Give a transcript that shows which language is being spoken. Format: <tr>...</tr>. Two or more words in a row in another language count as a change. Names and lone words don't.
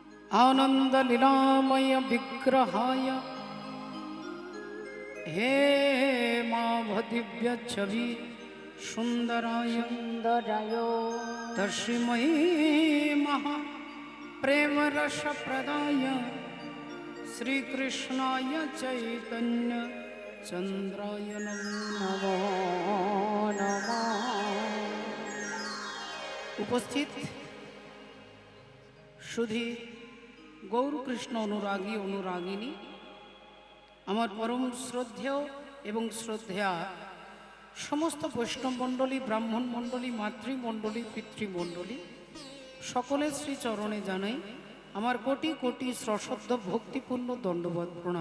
<sa>आनंद लीलामय विग्रहाय हे माभदिव्य छवि सुंदराय সুন্দরায় तस्मै महा प्रेम रस प्रदाय श्री कृष्णाय चैतन्य चंद्राय नमो নমো</sa> <bn>উপস্থিত সুধী গৌর কৃষ্ণ অনুরাগী অনুরাগিনী আমার পরম শ্রদ্ধেয় এবং শ্রদ্ধেয়া সমস্ত বৈষ্ণব মণ্ডলী ব্রাহ্মণ মণ্ডলী মাতৃমণ্ডলী পিতৃমণ্ডলী সকলের শ্রী চরণে জানাই আমার কোটি কোটি সশ্রদ্ধ ভক্তিপূর্ণ দণ্ডবত প্রণাম।</bn>